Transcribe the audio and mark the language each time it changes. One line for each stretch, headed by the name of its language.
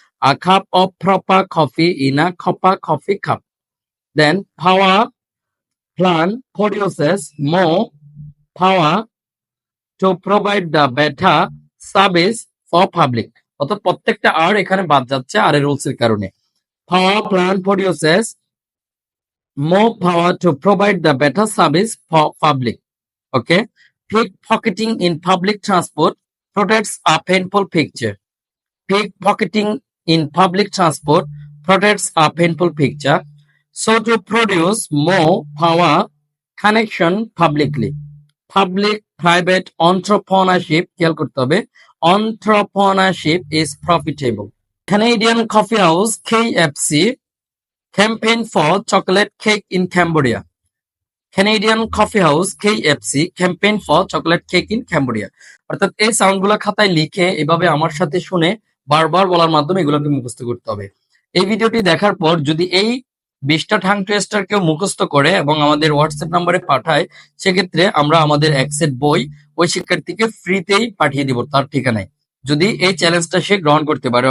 English: A cup of proper coffee in a copper coffee cup. Then power plant produces more power to provide the better service for public.
Bangla: অর্থাৎ প্রত্যেকটা আর এখানে বাদ যাচ্ছে আর এর rules এর কারণে।
English: Power plant produces more power to provide the better service for public. Okay. Pickpocketing in public transport protects a painful picture. Pickpocketing in public transport protects a painful picture. So to produce more power connection publicly. Public private entrepreneurship
Bangla: খেয়াল করতে হবে।
English: Entrepreneurship is profitable. Canadian coffee house KFC campaign for chocolate cake in Cambodia. Canadian coffee house KFC campaign for chocolate cake in Cambodia.
Bangla: অর্থাৎ এই সাউন্ডগুলো খাতায় লিখে এভাবে আমার সাথে শুনে বারবার বলার মাধ্যমে এগুলোকে মুখস্থ করতে হবে। এই ভিডিওটি দেখার পর যদি এই 20টা ঠাং টেস্টার কেউ মুখস্থ করে এবং আমাদের হোয়াটসঅ্যাপ নাম্বারে পাঠায়, সেক্ষেত্রে আমরা আমাদের এক সেট বই ওই শিক্ষার্থীকে ফ্রিতেই পাঠিয়ে দিব তার ঠিকানায়, যদি এই চ্যালেঞ্জটা সে গ্রহণ করতে পারে।